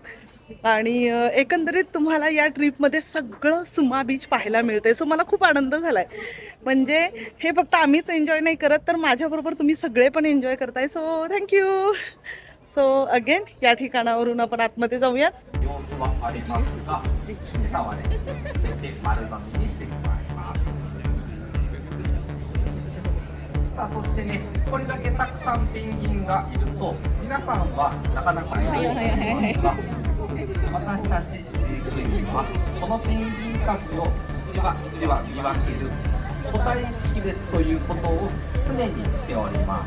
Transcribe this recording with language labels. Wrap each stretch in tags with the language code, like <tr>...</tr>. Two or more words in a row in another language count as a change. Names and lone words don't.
<mr>आणि एकंदरीत तुम्हाला या ट्रिपमध्ये सगळं सुमा बीच पाहायला मिळते. सो मला खूप आनंद झाला आहे. म्हणजे हे फक्त आम्हीच एन्जॉय नाही करत, तर माझ्याबरोबर तुम्ही सगळे पण एन्जॉय करताय.</mr> <en>so thank you. so again</en> <mr>या ठिकाणावरून आपण आतमध्ये जाऊयात.</mr> <ja>そしてね、これだけたくさんペンギンがいると、皆さんはなかなかいないと思いますが、私たち飼育員はこのペンギンたちを一羽一羽見分ける個体識別ということを常にしております。</ja>